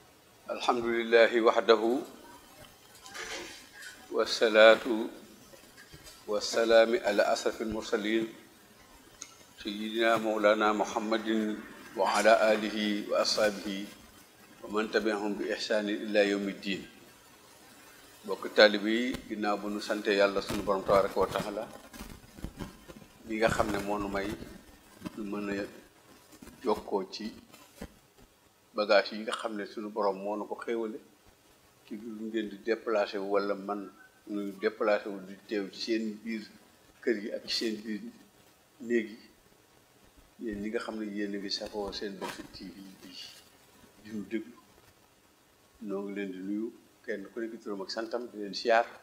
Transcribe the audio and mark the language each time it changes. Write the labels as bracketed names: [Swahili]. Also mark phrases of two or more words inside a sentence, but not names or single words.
[Arabic] الحمد لله وحده والصلاة والسلام على أشرف المرسلين سيدنا مولانا محمد وعلى آله وأصحابه ومن تبعهم بإحسان إلى يوم الدين. [Wolof] bokk taalibe yi ginnaaw bu nu sante yàlla sunu borom [Arabic] تبارك وتعالى [Wolof] mi nga xam ne moo nu may ñu mën a jokkoo ci bagage yi nga xam ne sunu borom moo nu ko xéewale ci lu ngeen di déplacé wu wala man ñu déplacé wu di teew ci seen biir kër yi ak ci seen biir néeg yi yéen ñi nga xam ne yéen a ngi safoo seen Bourchid TV bi di ñu déglu noo ngi leen di nuyu kenn ku nekk turam ak santam di leen siyaar